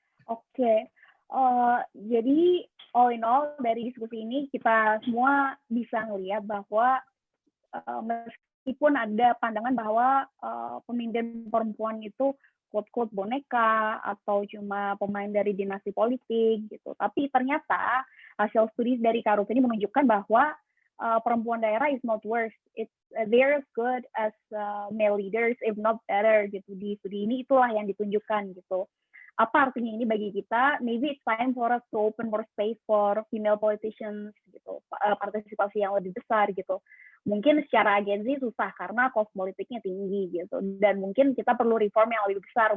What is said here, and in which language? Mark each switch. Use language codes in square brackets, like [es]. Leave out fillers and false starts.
[id] Oke, jadi [en] all in all [id] dari diskusi ini kita semua bisa ngelihat bahwa meskipun ada pandangan bahwa pemimpin perempuan itu quote-quote boneka atau cuma pemain dari dinasti politik gitu. Tapi ternyata hasil studi dari Karut ini menunjukkan bahwa perempuan daerah [en] is not worse. They're as good as male leaders, if not better gitu. [id] Di studi ini itulah yang ditunjukkan gitu. Apa artinya ini bagi kita? [en] Maybe it's time for us to open more space for female politicians gitu, [id] partisipasi yang lebih besar gitu. Mungkin secara agensi susah karena cost politiknya tinggi gitu, dan mungkin kita perlu reform yang lebih besar.